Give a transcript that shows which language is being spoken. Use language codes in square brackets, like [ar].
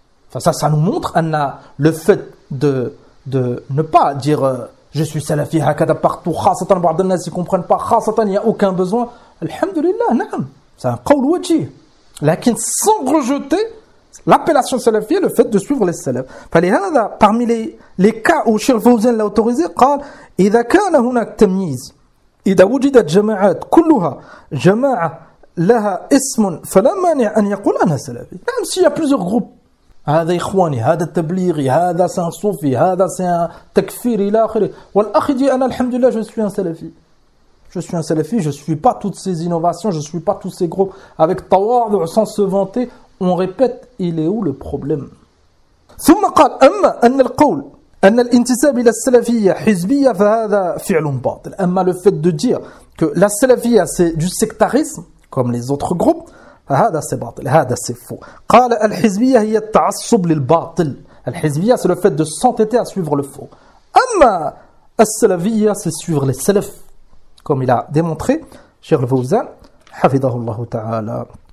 [fr] Enfin, ça nous montre anna, le fait de ne pas dire je suis salafi, hakada partout, [ar] khasatan ba'dan nas, [fr] ils ne comprennent pas, khasatan, il n'y a aucun besoin. Alhamdulillah, na'am. C'est un [ar] qawl wajih. [fr] Lakin sans rejeter l'appellation salafie, le fait de suivre les salafs. Falihada, parmi les cas où Cheikh Fawzan l'a autorisé, [ar] قال, إذا كان هناك تمييز, إذا وجدت جماعات كلها جماعة لها اسم فلا مانع أن يقول أنا سلفي. [fr] Même s'il y a plusieurs groupes. [ar] هذا إخواني, هذا تبليغي, هذا سان صوفي, هذا سان تكفيري, إلى آخره. والأخذي أنا الحمد لله, [fr] je suis un salafi. Je suis un salafi, je ne suis pas toutes ces innovations, je ne suis pas tous ces groupes. Avec tawad, sans se vanter, on répète, il est où le problème ? [ar] ثم قال أما أن القول أن الانتساب إلى السلفية حزبية فهذا فعل باطل. [fr] أما le fait de dire que la salafia c'est du sectarisme, comme les autres groupes, [ar] هذا [fr] c'est [ar] باطل, [fr] هذا c'est faux. [ar] قال الحزبية هي التعصب للباطل. [fr] الحزبية c'est le fait de s'entêter à suivre le faux. أما As-salaviyya, c'est suivre les salafs, comme il a démontré, cher Fawzan, hafidahullah ta'ala.